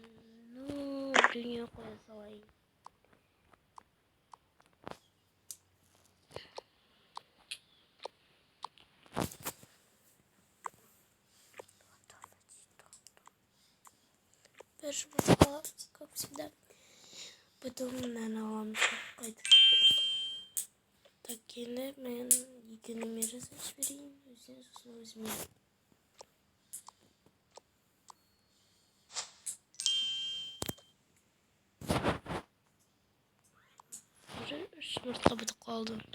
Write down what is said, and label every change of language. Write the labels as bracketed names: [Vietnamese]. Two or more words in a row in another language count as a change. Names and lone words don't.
[Kazakh] Біреуіне қоя салайын. Бір жұмыртқа, [Russian] как всегда. [Kazakh] Потом аламыз қайтып. Так, енді мен екі неме жасап жіберейін. Сосын өзіме. Жұмыртқа бітіп қалды.